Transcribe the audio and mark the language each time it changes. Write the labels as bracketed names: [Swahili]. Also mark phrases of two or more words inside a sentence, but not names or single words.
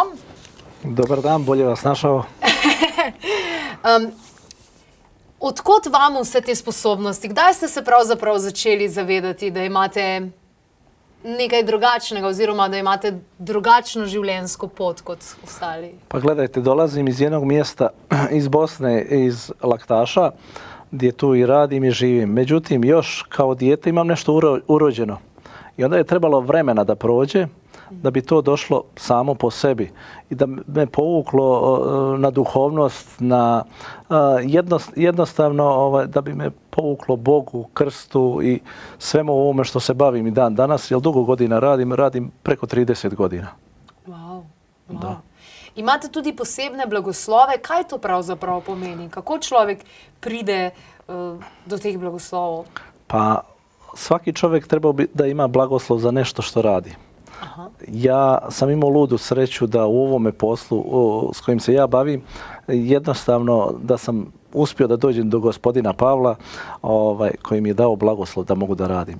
[Serbian] Dobar dan, bolje vas našao. [Slovenian] Odkot vam vse te sposobnosti? Kdaj ste se pravzaprav začeli zavedati, da imate nekaj drugačnega oziroma da imate drugačno življenjsko pot kot ostali? [Serbian] Pa gledajte, dolazim iz jednog mjesta, iz Bosne, iz Laktaša, gdje tu i radim i živim. Međutim, još kao dijete imam nešto urođeno. I onda je trebalo vremena da prođe, da bi to došlo samo po sebi i da me povuklo na duhovnost, na jednostavno da bi me povuklo Bogu, krstu i svemu ovome što se bavim i dan danas, jer dugo godina radim preko 30 godina. Wow. Da. [Slovenian] Imate tudi posebne blagoslove. Kaj to pravzaprav pomeni? Kako človek pride do teh blagoslovov? [Serbian] Pa svaki čovjek treba da ima blagoslov za nešto što radi. Aha. Ja sam imao ludu sreću da u ovome poslu s kojim se ja bavim, jednostavno da sam uspio da dođem do gospodina Pavla koji mi je dao blagoslov da mogu da radim.